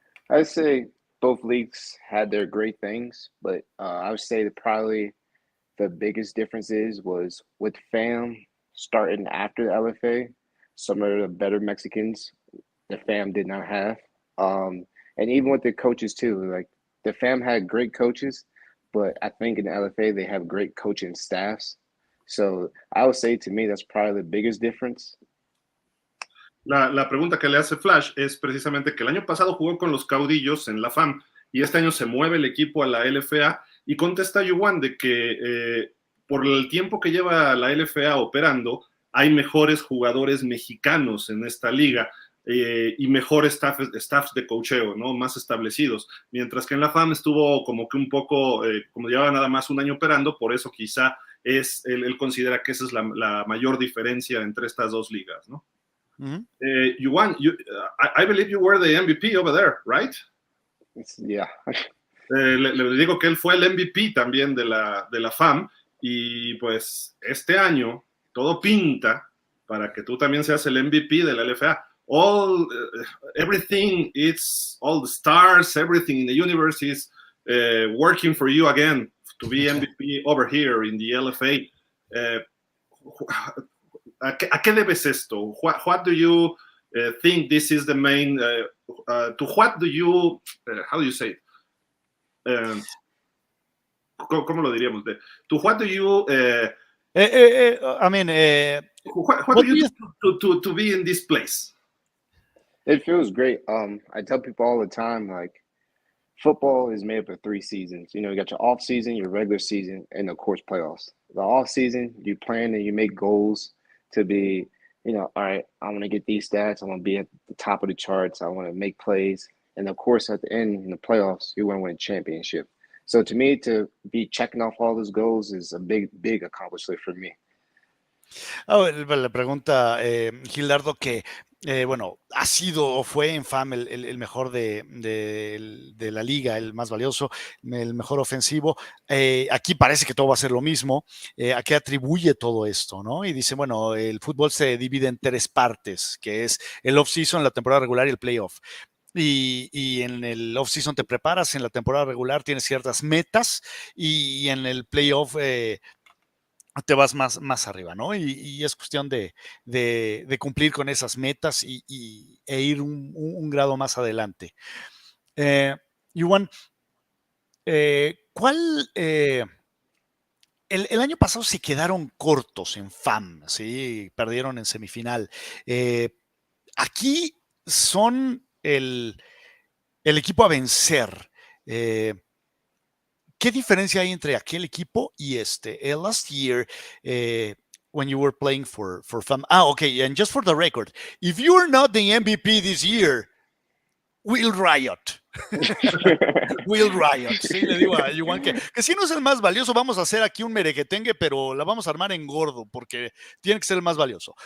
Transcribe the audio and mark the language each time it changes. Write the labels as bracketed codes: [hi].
[en] I'd say both leagues had their great things, but I would say that probably the biggest difference was with FAM starting after the LFA, some of the better Mexicans the FAM did not have. And even with the coaches too, like the FAM had great coaches, but I think in the LFA they have great coaching staffs. So I would say to me that's probably the biggest difference. [es] La pregunta que le hace Flash es precisamente que el año pasado jugó con los Caudillos en la FAM y este año se mueve el equipo a la LFA y contesta Juwan de que por el tiempo que lleva la LFA operando hay mejores jugadores mexicanos en esta liga y mejores staffs de coacheo, ¿no? Más establecidos, mientras que en la FAM estuvo como que un poco, como llevaba nada más un año operando, por eso quizá él considera que esa es la mayor diferencia entre estas dos ligas, ¿no? Mm-hmm. [en] Juwan, I believe you were the MVP over there, right? Yeah. [es] Le digo que él fue el MVP también de la FAM y pues este año todo pinta para que tú también seas el MVP de la LFA. [en] Everything, it's all the stars, everything in the universe is working for you again to be MVP over here in the LFA. [es] ¿A qué debes esto? [en] What do you think this is the main? To what do you? How do you say it? [es] ¿Cómo lo diríamos? [en] To what do you? I mean, what do you do to be in this place? It feels great. I tell people all the time, like, football is made up of 3 seasons. You know, you got your off season, your regular season, and of course playoffs. The off season, you plan and you make goals to be, you know, all right, I want to get these stats. I want to be at the top of the charts. I want to make plays. And of course, at the end, in the playoffs, you want to win a championship. So to me, to be checking off all those goals is a big, big accomplishment for me. [es] Le pregunta Gildardo que, bueno, ha sido o fue en FAM el mejor de la liga, el más valioso, el mejor ofensivo. Aquí parece que todo va a ser lo mismo. ¿A qué atribuye todo esto, no? Y dice, bueno, el fútbol se divide en 3 partes, que es el off-season, la temporada regular y el playoff. Y en el off-season te preparas, en la temporada regular tienes ciertas metas y en el playoff te vas más arriba, ¿no? Y es cuestión de cumplir con esas metas e ir un grado más adelante. Juwan, ¿cuál? El año pasado se quedaron cortos en FAM, ¿sí? Perdieron en semifinal. Aquí son el equipo a vencer. ¿Qué diferencia hay entre aquel equipo y este? [en] Last year, when you were playing for fun. Okay, and just for the record, if you're not the MVP this year, we'll riot. Will Riot. [es] Sí, le digo a Juwan que si no es el más valioso, vamos a hacer aquí un merequetengue, pero la vamos a armar en gordo porque tiene que ser el más valioso.